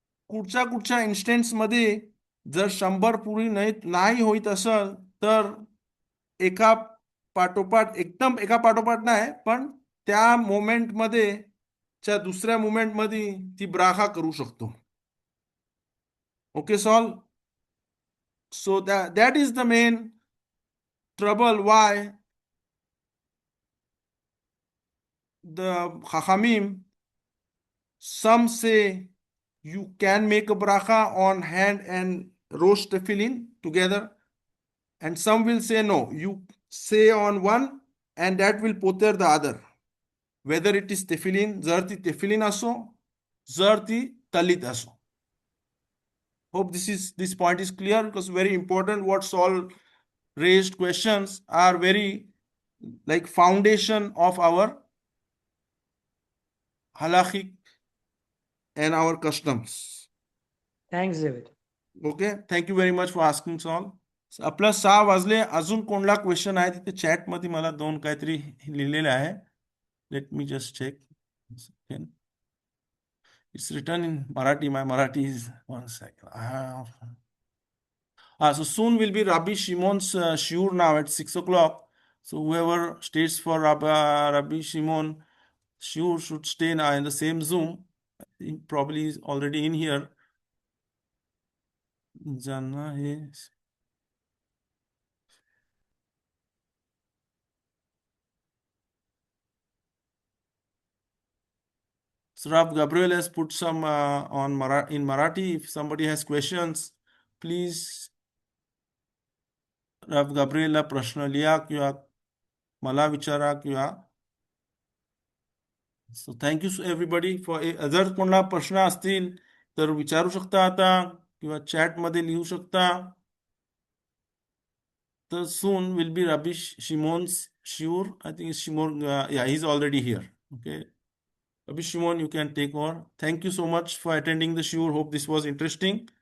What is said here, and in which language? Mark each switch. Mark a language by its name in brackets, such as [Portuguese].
[Marathi] कुठच्या इन्स्टन्समध्ये जर 100 पुरी नाही होत असेल तर एका एकदम एका पाठोपाठ नाही पण त्या मोमेंटमध्ये दुसऱ्या मोमेंटमध्ये ती ब्राखा करू शकतो [English] Okay solve so that is the main trouble why the Chachamim, some say you can make a bracha on hand and rosh tefillin together, and some will say no, you say on one and that will poter the other. Whether it is tefillin, [Hebrew] zarti tefillin aso, zarti talit aso. [English] Hope this point is clear, because very important. What Saul raised questions are very like foundation of our halachic and our customs. Thanks, David. Okay, thank you very much for asking, Saul. [Marathi] आपलं 6 वाजले. अजून कोणला question आहे तिथे chat मध्ये मला 2 काहीतरी लिहिलेले आहे. [English] Let me just check. It's written in Marathi. My Marathi is 1 second. So soon will be Rabbi Shimon's shiur now at 6 o'clock. So whoever stays for Rabbi Shimon shiur should stay now in the same Zoom. He probably is already in here. Jana is. So Rav Gabriel has put some in Marathi. If somebody has questions, please. [Marathi] Rav Gabrielला प्रश्न लिहा किंवा मला विचारा किंवा. [English] So thank you everybody for. [Marathi] जर कोणाला प्रश्न असतील तर विचारू शकता आता किंवा चॅट मध्ये लिहू शकता. [English] तर soon will be Rabbi Shimon's shiur. I think Shimon, yeah, he's already here. Okay. Rabbi Shimon, you can take over. Thank you so much for attending the shiur. Hope this was interesting.